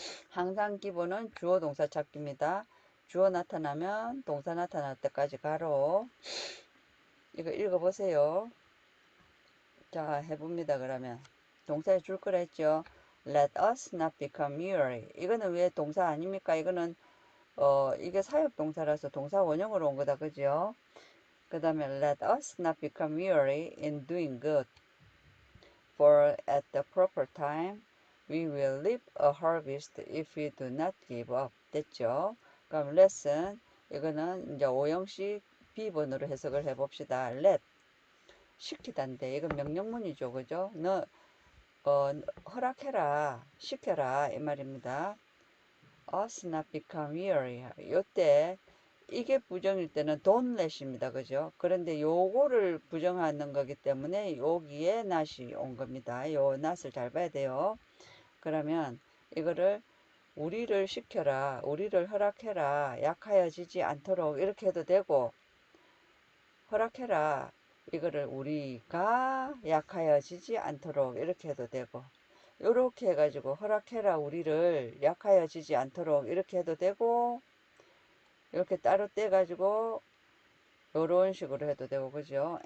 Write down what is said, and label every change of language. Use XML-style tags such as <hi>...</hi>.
<ko>항상 기본은 주어 동사 찾기입니다. 주어 나타나면 동사 나타날 때까지 가로. 이거 읽어보세요. 자, 해봅니다. 그러면 동사에 줄 거라 했죠.</ko> <en>Let us not become weary.</en> <ko>이거는 왜 동사 아닙니까? 이거는 이게 사역 동사라서 동사 원형으로 온 거다. 그죠? 그 다음에</ko> <en>let us not become weary in doing good. For at the proper time we will reap a harvest if we do not give up.</en> <ko>됐죠? 그럼 lesson 이거는 이제 오형식 B번으로 해석을 해봅시다. let 시키단데 이건 명령문이죠. 그죠? 너 허락해라 시켜라 이 말입니다.</ko> <en>us not become weary</en> <ko>요때 이게 부정일 때는 don't let입니다. 그죠? 그런데 요거를 부정하는 거기 때문에 여기에 not이 온 겁니다. 요 not을 잘 봐야 돼요. 그러면 이거를 우리를 시켜라, 우리를 허락해라, 약하여지지 않도록 이렇게 해도 되고 허락해라, 이거를 우리가 약하여지지 않도록 이렇게 해도 되고 요렇게 해가지고 허락해라 우리를 약하여지지 않도록 이렇게 해도 되고 이렇게 따로 떼가지고 요런 식으로 해도 되고 그죠?</ko>